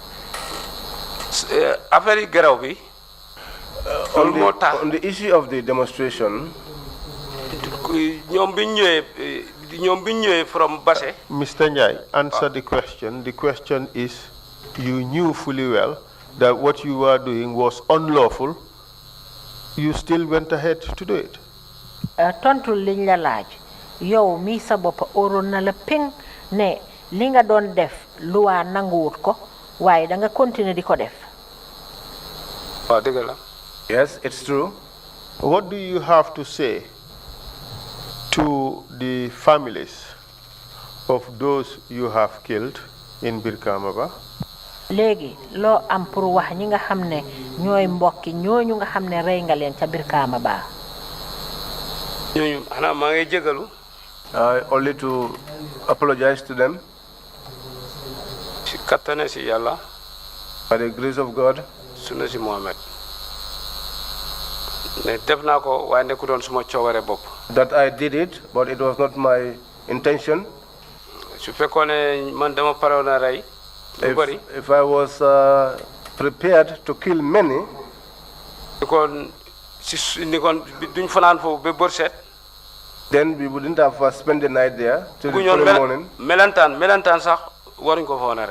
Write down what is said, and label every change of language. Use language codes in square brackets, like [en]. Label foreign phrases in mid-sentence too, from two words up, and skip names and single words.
[wo] affaire yi geraw bi. [en] On the issue of the demonstration. [wo] ñoom bi ñëwee from Basse. [en] Mr. Njai, answer the question. The question is, you knew fully well that what you were doing was unlawful. You still went ahead to do it. [wo] Tontu liñ la laaj yow mi sa bopp oroon na la ping ne li nga doon def luwaa nanguwut ko waaye da nga continuer di ko def. waaw dëgg la. [en] Yes, it's true. What do you have to say to the families of those you have killed in Birkamaba? [wo] léegi loo am pour wax ñi nga xam ne ñooy mbokki ñooñu nga xam ne rey nga leen ca Birkamaba. ñooñu xanaa maa ngi jégalu. [en] Only to apologize to them. [wo] si kattane si yàlla. [en] By the grace of God. [wo] suna si Mohamed. ne def naa ko waaye nekkutoon suma coobare bopp. [en] That I did it, but it was not my intention. [wo] su fekkoon ne man dama parewoon a rey. [en] If I was prepared to kill many, then we wouldn't have spent the night there till the following morning.